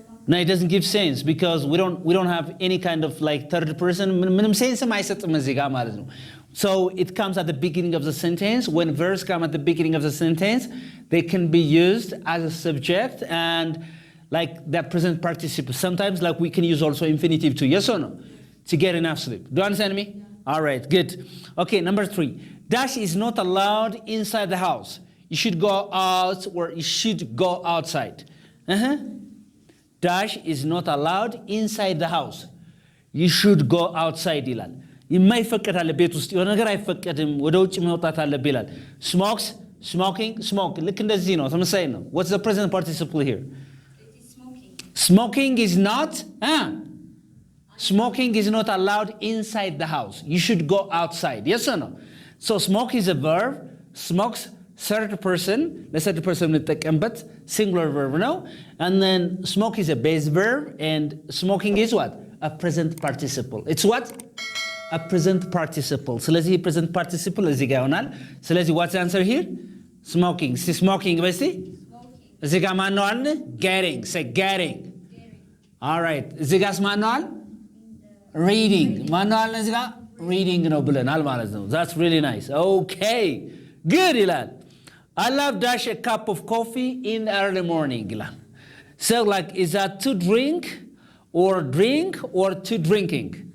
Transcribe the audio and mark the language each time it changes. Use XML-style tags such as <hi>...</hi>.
<en>No, it doesn't give sense because we don't have any kind of like third person.</en> <am>ምንም sense አይሰጥም እዚህ ጋር ማለት ነው.</am> <en>So it comes at the beginning of the sentence. When verbs come at the beginning of the sentence, they can be used as a subject and like that present participle. Sometimes like we can use also infinitive too. Yes or no? To get enough sleep. Do you understand me? Yeah. All right, good. Okay, number 3. Dash is not allowed inside the house. You should go out or you should go outside. Dash is not allowed inside the house. You should go outside</en> <am>ይላል. የማይፈቀድ አለ ቤት ውስጥ የሆነ ነገር አይፈቀድም ወደ ውጭ መውጣት አለብህ ይላል. Smokes, smoking, smoke. ልክ እንደዚህ ነው ተመሳሳይ ነው.</am> <en>What's the present participle here? It is smoking. Smoking is not Smoking is not allowed inside the house. You should go outside. Yes or no? So smoke is a verb. Smokes third person. The third person but singular verb now. And then smoke is a base verb and smoking is what? A present participle. It's what? A present participle.</en> <am>ስለዚህ present participle እዚህ ጋር ይሆናል.</am> <en>ስለዚህ what's the answer here? Smoking. See smoking</en> <am>በስቲ እዚህ ጋር ማን ነው አለ?</am> <en>Getting. Say getting. All right.</en> <am>እዚህ ጋርስ ማን ነው አለ? Reading. ማን ነው አለ እዚህ ጋር?</am> <en>Reading</en> <am>ነው ብለናል ማለት ነው.</am> <en>That's really nice. Okay. Good</en> <am>ይላል.</am> <en>I love dash a cup of coffee in the early morning</en> <am>ይላል.</am> <en>So like is that to drink or to drinking?</en>